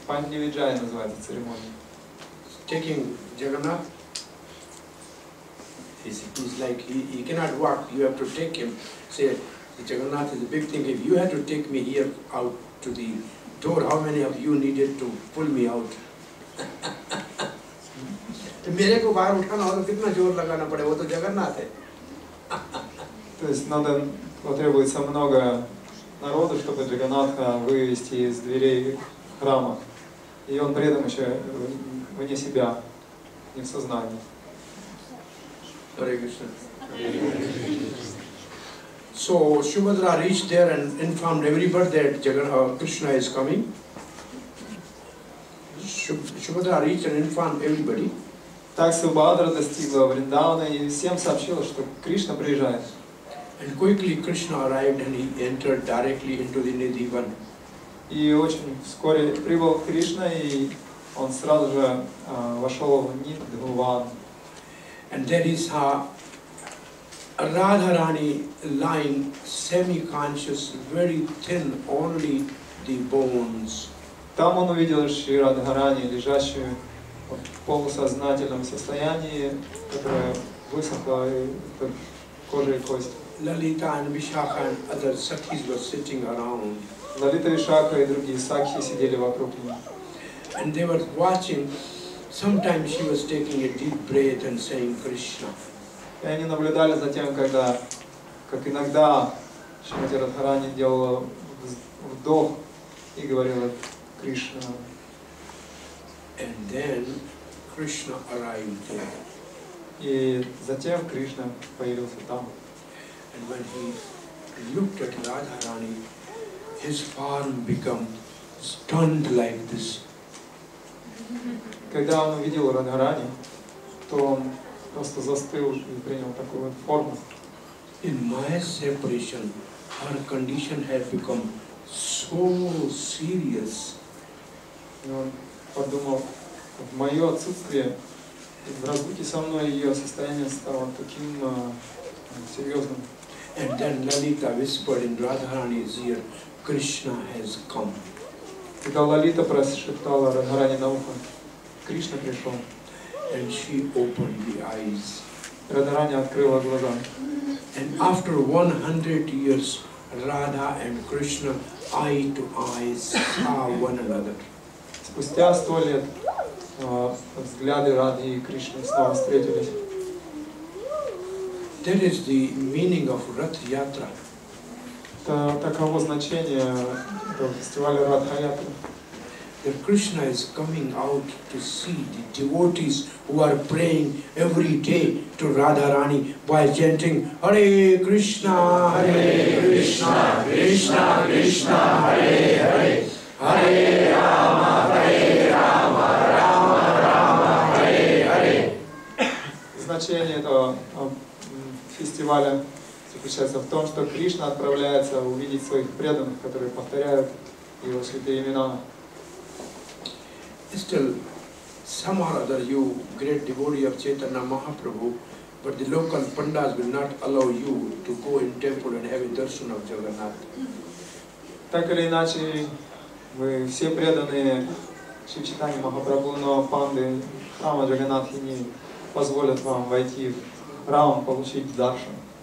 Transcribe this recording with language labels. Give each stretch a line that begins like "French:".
Russian: Панди Виджай называется церемония.
English: Taking Jagannath, he's like, he cannot walk, you have to take him. Say, Jagannath is a big thing. If you had to take me here out to the door, how many of you needed to pull me out?
Hindi: मेरे को बाहर उठाना हो तो कितना जोर लगाना पड़े, वो तो जगन्नाथ है.
Russian: То есть потребуется много народу, чтобы Джаганнатха вывести из дверей храма. И он при этом еще вне себя, не в сознании.
English: Hare Krishna. So Subhadra reached there and informed everybody that Krishna is coming. Subhadra reached and informed everybody.
Russian: Так Субхадра достигла Вриндавана и всем сообщила, что Кришна приезжает.
English: And quickly Krishna arrived and he entered directly into the Nidhivan.
Russian: И очень вскоре прибыл Кришна, и он сразу же вошел в Нидхуван.
English: And there he saw Radharani lying semi-conscious, very thin, only the bones.
Russian: Там он увидел Шри Радхарани, лежащую в полусознательном состоянии, которая высохла, кожа и кость.
English: Lalita and Vishakha and other Sakhis were sitting around.
Russian: Лалита Вишакха и другие сакхи сидели вокруг него.
English: And they were watching. Sometimes she was taking a deep breath and saying Krishna.
Russian: И они наблюдали за тем, как иногда Шримати Радхарани делала вдох и говорила Кришна.
English: And then Krishna arrived there.
Russian: И затем Кришна появился там.
English: And when he looked at Radharani, his form became stunned like this.
Russian: Когда он увидел Радхарани, что он просто застыл и принял такую вот форму.
English: In my separation, her condition had become so serious.
Russian: И он подумал, в мое отсутствие, в разлуке со мной ее состояние стало таким серьезным.
English: And then Lalita whispered in Radharani's ear, Krishna has come.
Russian: Когда Лалита прошептала Радхарани на ухо, Кришна пришел.
English: And she opened the eyes.
Russian: Радхарани открыла глаза.
English: And after 100 years, Radha and Krishna, eye to eye, saw one another.
Russian: Спустя 100 лет взгляды Радхи и Кришны снова встретились.
English: That is the meaning of Rath Yatra.
Russian: Таково значение этого фестиваля Радха-ятра.
English: That Krishna is coming out to see the devotees who are praying every day to Radharani by chanting Hare Krishna, Krishna Krishna, Hare Hare, Hare Rama, Rama Rama, Hare Hare.
Russian: Значение этого фестиваля заключается в том, что Кришна отправляется увидеть своих преданных, которые повторяют его святые имена.
English: Still, somehow or other you, great devotee of Chaitanya Mahaprabhu, but the local pandas will not allow you to go in temple and have a darshan of Jagannath.
Russian: Так или иначе, вы все преданные Шри Чайтанье Махапрабху, но панды храма Джаганнатхи не позволят вам войти в храм, получить даршан.